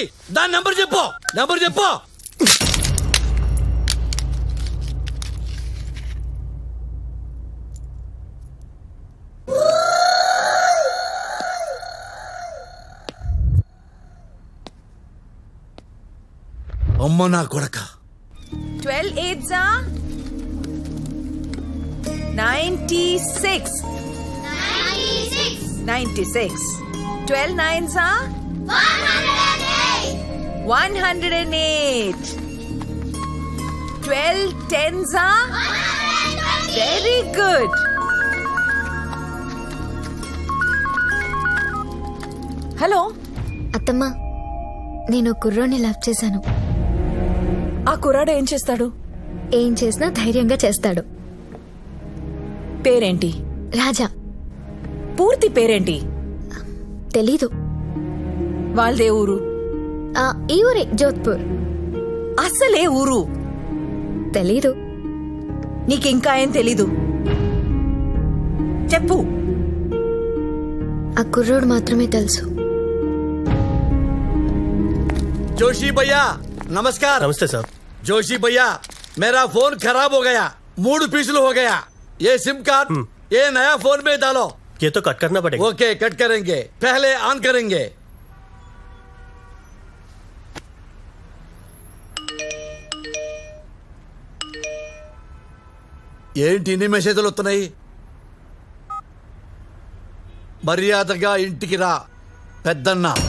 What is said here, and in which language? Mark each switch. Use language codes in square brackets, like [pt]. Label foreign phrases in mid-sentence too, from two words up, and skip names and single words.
[te] దాని నెంబర్ చెప్పు, నెంబర్ చెప్పు. అమ్మ నా కొడక. [en] 12 8s are 96. 96. 12 9s are 108. 12 10s are very good. [te] హలో అత్తమ్మా, నేను కుర్రోని లవ్ చేశాను. ఆ కుర్రాడు ఏం చేస్తాడు? ఏం చేసినా ధైర్యంగా చేస్తాడు. పేరేంటి? రాజా. పూర్తి పేరేంటి? తెలీదు. వాళ్ళదే ఊరు? ఈ ఊరే, జోధ్పూర్. అసలే ఊరు? తెలీదు. నీకింకా ఏం తెలీదు? చెప్పు. ఆ కుర్రోడు మాత్రమే తెలుసు. [hi] जोशी भैया नमस्कार। नमस्ते सर। जोशी भैया मेरा फोन खराब हो गया, 3 पीस हो गया। ये सिम कार्ड ये नया फोन में डालो। ये तो कट करना पड़ेगा। ओके कट करेंगे, पहले ऑन करेंगे। [te] ఏంటి ఇన్ని మెసేజ్లు వస్తున్నాయి? మర్యాదగా ఇంటికి రా పెద్దన్న.